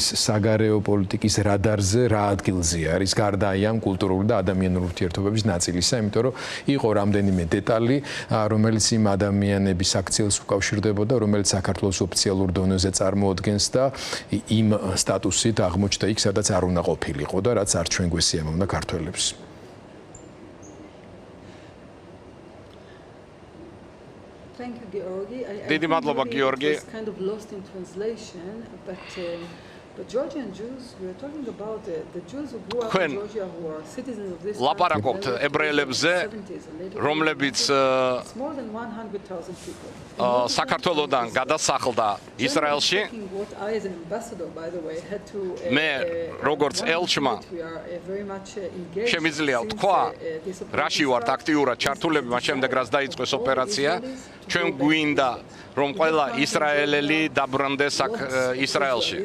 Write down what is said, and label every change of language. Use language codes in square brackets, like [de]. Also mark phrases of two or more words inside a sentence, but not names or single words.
[ka] საგარეო პოლიტიკის რადარზე რა ადგილზე არის გარდა ამ კულტურული და ადამიანური ურთიერთობების ნაწილისა, იმიტომ რომ იყო რამდენიმე დეტალი, რომელიც იმ ადამიანების აქციელს უკავშირდებოდა, რომელიც საქართველოს ოფიციალურ დონეზე წარმოადგენს და იმ სტატუსით აღმოჩნდა იქ, სადაც არ უნდა ყოფილიყო და რაც არ ჩვენ გვესიამოვნა ქართველებს. დიდი მადლობა გიორგი. [en] But Georgian Jews, we are talking about the Jews who grew up in Georgia who are citizens of this country. [ka] ლაპარაკობთ ებრაელებზე, რომლებიც [en] more than 100,000 people. [ka] საქართველოსდან გადასახლდა ისრაელში. მე როგორც ელჩმა შემიძლია ვთქვა, რაში ვართ აქტიურად ჩართულები, მას შემდეგ რაც დაიწყოს ოპერაცია, ჩვენ გვინდა რომ ყველა ისრაელელი დაბრუნდეს ისრაელში.